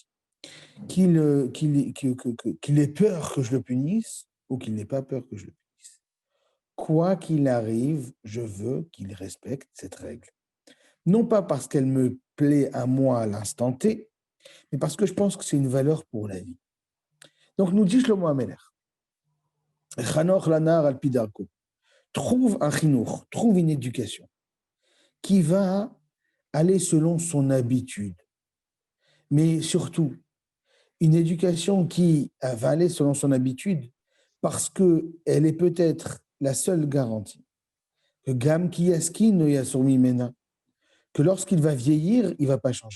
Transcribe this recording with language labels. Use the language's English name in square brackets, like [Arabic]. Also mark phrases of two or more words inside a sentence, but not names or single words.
[French] Qu'il ait peur que je le punisse ou qu'il n'ait pas peur que je le punisse. Quoi qu'il arrive, je veux qu'il respecte cette règle. Non pas parce qu'elle me plaît à moi à l'instant T, mais parce que je pense que c'est une valeur pour la vie. Donc nous dit Shlomo HaMelech, [Hebrew] חנוך לנער על פי דרכו. [French] Trouve un chinour, trouve une éducation qui va aller selon son habitude. Mais surtout, une éducation qui va aller selon son habitude, parce qu'elle est peut-être la seule garantie que [Hebrew] גם כי יזקין לא יסור ממנה, [French] que lorsqu'il va vieillir, il ne va pas changer.